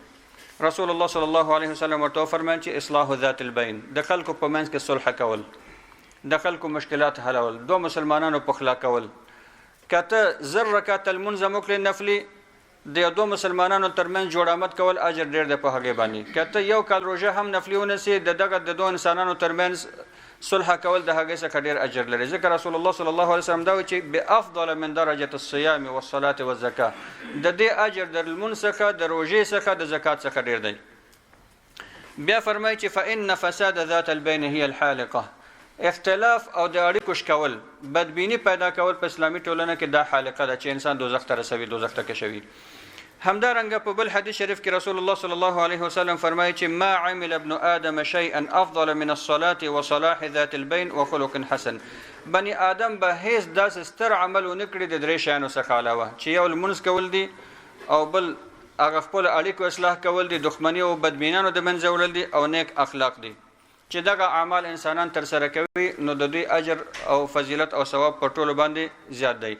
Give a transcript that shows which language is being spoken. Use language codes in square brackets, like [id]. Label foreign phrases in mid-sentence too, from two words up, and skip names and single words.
[ps] رسول الله [ar] صلی الله علیه وسلم [ps] ورته وفرمایل چې [ar] اصلاح ذات البین، [ps] د خلکو په منځ کې صلح کول، د خلکو مشکلات حلول، دو مسلمانانو پخلا کول. که ته 1000 رکعت لمونځ هم وکړې نفلي، د دو مسلمانانو ترمنځ جوړ آمد کول اجر ډېر دی په هغې باندې. که ته یو کال روژه هم نفلي ونیسې، د دغه د دو انسانانو ترمنځ صلح کول د هغې څخه ډېر اجر لري. ځکه رسول الله [ar] صلی الله علیه وسلم [ps] دا وایي چې [ar] بافضل من درجة الصیام والصلاة والزکاة، [ps] د دې اجر د لمونځ څخه، د روژې څخه، د زکات څخه ډېر دی. بیا فرمایي چې [ar] فإن فساد ذات البین هي الحالقة، [ps] اختلاف او د اړیکو شکول بدبینی پیدا کول په اسلامي ټولنه کې دا حالقه ده چې انسان دوزخ ته رسوي، دوزخ ته کشوي. همدارنګه په بل حدیث شریف کې رسول الله [ar] صلی الله علیه وسلم [ps] فرمایي چې [ar] ما عمل ابن آدم شيئا افضل من الصلاة وصلاح ذات البين وخلق حسن. [ps] بني آدم به هیڅ داسې ستر عمل ونه کړي د درې شیانو څخه علاوه چې یو لمونځ کول دي او بل هغه خپل اړیکو اصلاح کول دي، دښمني او بدبینانو د منځه وړل دي او نیک اخلاق دي. چې دغه اعمال انسانان تر سره کوي نو د دوی اجر او فضیلت او ثواب په ټولو باندې زیات دی.